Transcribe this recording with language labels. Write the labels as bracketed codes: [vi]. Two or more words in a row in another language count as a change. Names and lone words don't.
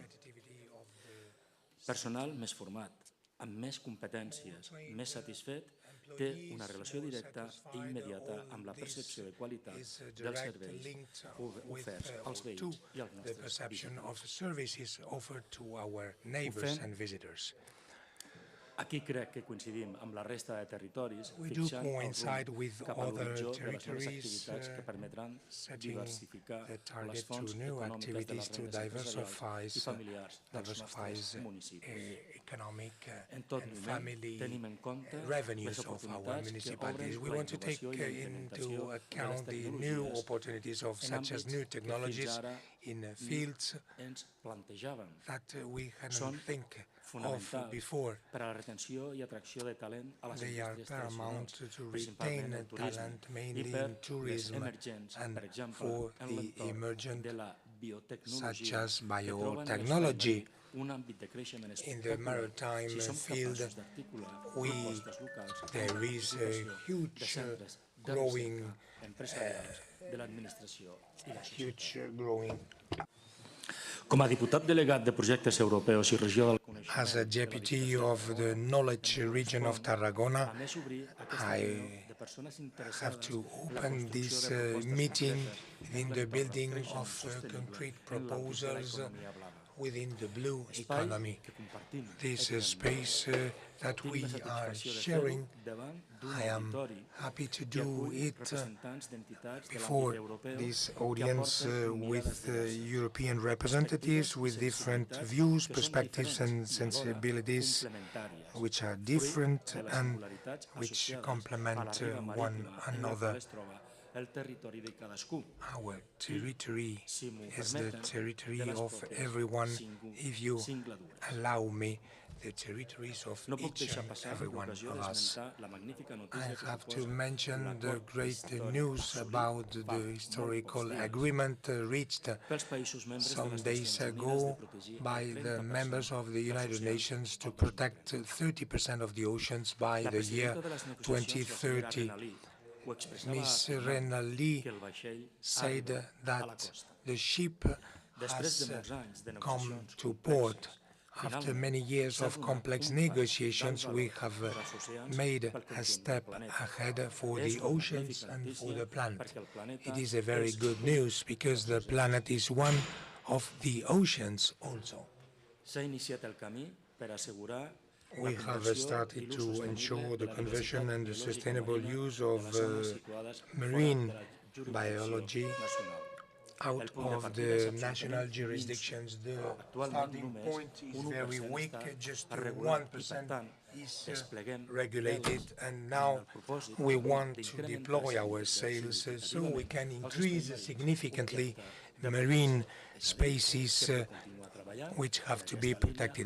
[ca] Personal més format, amb més competències, més satisfet, té una relació directa i immediata amb la percepció de qualitat dels serveis oferts als veïns i als nostres visitants. Aquí crec que coincidim amb la resta de territoris, [en] We do [ca] fixant el [en] coincide [ca] rumb [en] with [ca] cap a [en] other [ca] l'horitzó de les noves [en] territories, [ca] activitats que permetran [en] setting [ca] diversificar [en] the [ca] les [en] target [ca] fonts [en] to new [ca] econòmiques de les [en] activities to [ca] rendes empresarials [en] diversify [ca] i familiars dels nostres municipis. [en] economic [ca] En tot [en] and [ca] moment [en] family [ca] tenim en compte les [en] revenues of our [ca] oportunitats que [en] municipalities. [ca] obren [en] We [ca] la [en] want to take [ca] innovació i la [en] into [ca] implementació de les [en] account the new [ca] tecnologies [en] opportunities of [ca] en [en] such as [ca] àmbits [en] new [ca] que fins [en] technologies [ca] ara [en] in fields [ca] ens plantejàvem. [en] that we [ca] Són [en] cannot think of [ca] fonamentals [en] before. [ca] per a la retenció i atracció de talent a les [en] They are [ca] indústries [en] paramount [ca] tradicionals, [en] to [ca] principalment [en] retain [ca] el turisme, [en] talent [ca] i [en] mainly [ca] per [en] in [ca] les [en] tourism [ca] emergents, [en] and [ca] per exemple, [en] for [ca] en [en] the [ca] l'entorn [en] emergent [ca] de la [en] such [ca] biotecnologia, [en] as [ca] que troben en [en] biotechnology. [ca] l'espai marí un àmbit de creixement [en] In the [ca] espectacular [en] maritime [ca] si som [en] field, [ca] capaços d'articular [en] we- [ca] propostes locals amb [en] there [ca] la [en] is a [ca] participació de [en] huge [ca] centres de [en] growing, [ca] recerca empresarials de l'administració i la societat. [en] huge growing. [ca] Com a diputat delegat de projectes europeus i regió del coneixement [en] As a [ca] de la [en] deputy [ca] Diputació de [en] of the [ca] Tarragona, [en] knowledge region of Tarragona, [ca] a més obrir aquesta [en] I [ca] reunió de persones [en] have [ca] interessades [en] to [ca] en la [en] open [ca] construcció [en] this [ca] de propostes [en] meeting [ca] concretes [en] in [ca] en [en] the [ca] l'entorn [en] building [ca] creixement [en] of [ca] sostenible [en] concrete [ca] en l'àmbit de [en] proposals [ca] l'economia blava. [en] within the blue [ca] Espai [en] economy. [ca] que compartim, [en] This [ca] evidentment. [en] space that [ca] Tinc [en] we [ca] la [en] are [ca] satisfacció de [en] sharing, [ca] fer-ho davant d'un [en] I am [ca] auditori [en] happy to [ca] que [en] do [ca] acull [en] it [ca] representants d'entitats de [en] before [ca] l'àmbit europeu [en] this [ca] que [en] audience [ca] aporten mirades [en] with [ca] diverses, [en] European representatives with different views, [ca] que són [en] perspectives and [ca] diferents i alhora [en] sensibilities [ca] complementàries, [en] which are [ca] fruit [en] different [ca] de les [en] and [ca] singularitats [en] which [ca] associades a [en] complement [ca] la riba [en] one [ca] marítima en la [en] another. [ca] qual es troba el territori de cadascú. [en] Our territory [ca] Si m'ho [en] is the [ca] permeten, [en] territory [ca] de les [en] of [ca] pròpies [en] everyone. If you [ca] singladures. [en] allow me, the territories of [ca] No puc [en] each [ca] deixar [en] and [ca] passar [en] every one [ca] l'ocasió [en] of us. [ca] d'esmentar la magnífica [en] I [ca] notícia que [en] have to [ca] suposa [en] mention the [ca] l'acord [en] great [ca] històric [en] news [ca] assolit [en] about [ca] fa [en] the [ca] molt [en] historical [ca] pocs dies [en] agreement reached [ca] pels països membres de [en] some [ca] les [en] days [ca] Nacions Unides de [en] ago [ca] protegir [en] by [ca] el [en] the [ca] 30% [en] members of the [ca] dels [en] United [ca] oceans [en] Nations to [ca] al 2030. [en] protect 30% of the oceans by [ca] La [en] the year [ca] presidenta de les negociacions, la senyora 2030. Renalí, ho expressava [en] Ms. [ca] afirmant Renalí que el vaixell [en] said [ca] arriba a la [en] that [ca] costa. [en] the ship [ca] Després de [en] has [ca] molts anys de [en] come [ca] negociacions [en] to port. [ca] complexes, [en] After [ca] finalment, [en] many years [ca] s'ha [en] of [ca] donat [en] complex [ca] un pas [en] negotiations, [ca] d'alt [en] we [ca] valor [en] have [ca] per als oceans [en] made [ca] pel [en] a [ca] conjunt del [en] step [ca] planeta. [en] ahead for [ca] És [en] the [ca] una [en] oceans [ca] magnífica [en] and for [ca] notícia [en] the planet. [ca] perquè el planeta [en] It is a very [ca] és [en] good [ca] un [en] news because the planet is one of the oceans also. [ca] S'ha iniciat el camí per assegurar [en] We have started to ensure the conversion and the sustainable use of marine biology out of the national jurisdictions. The starting point is very weak, just 1% is regulated, and now we want to deploy our sails so we can increase significantly marine spaces which have to be protected.